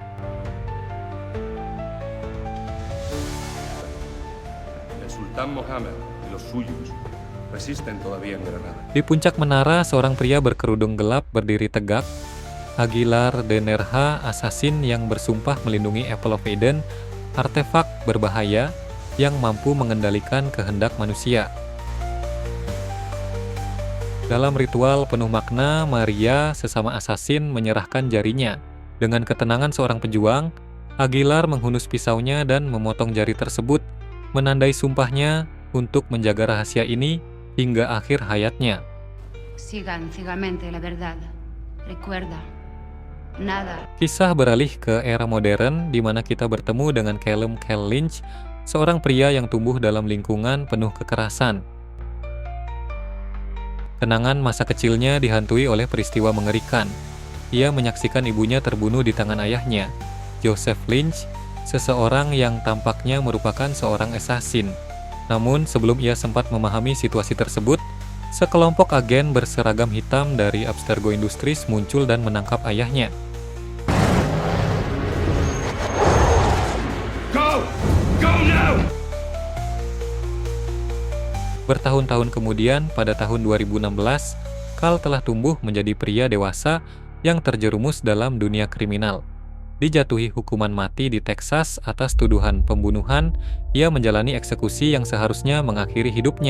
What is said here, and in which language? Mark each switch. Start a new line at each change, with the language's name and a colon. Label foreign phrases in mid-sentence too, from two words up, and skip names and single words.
Spanish: El Sultán Mohammed y los suyos resisten todavía en Granada.
Indonesian: Di puncak menara, seorang pria berkerudung gelap berdiri tegak. Aguilar de Nerja, asasin yang bersumpah melindungi Apple of Eden, artefak berbahaya yang mampu mengendalikan kehendak manusia. Dalam ritual penuh makna, Maria, sesama asasin, menyerahkan jarinya. Dengan ketenangan seorang pejuang, Aguilar menghunus pisaunya dan memotong jari tersebut, menandai sumpahnya untuk menjaga rahasia ini hingga akhir hayatnya.
Spanish: Sigan ciegamente la verdad. Recuerda, nada.
Indonesian: Kisah beralih ke era modern, di mana kita bertemu dengan Callum Cal Lynch, seorang pria yang tumbuh dalam lingkungan penuh kekerasan. Kenangan masa kecilnya dihantui oleh peristiwa mengerikan. Ia menyaksikan ibunya terbunuh di tangan ayahnya, Joseph Lynch, seseorang yang tampaknya merupakan seorang assassin. Namun, sebelum ia sempat memahami situasi tersebut, sekelompok agen berseragam hitam dari Abstergo Industries muncul dan menangkap ayahnya.
English: Go! Go now!
Indonesian: Bertahun-tahun kemudian, pada tahun 2016, Cal telah tumbuh menjadi pria dewasa yang terjerumus dalam dunia kriminal. Dijatuhi hukuman mati di Texas atas tuduhan pembunuhan, ia menjalani eksekusi yang seharusnya mengakhiri hidupnya.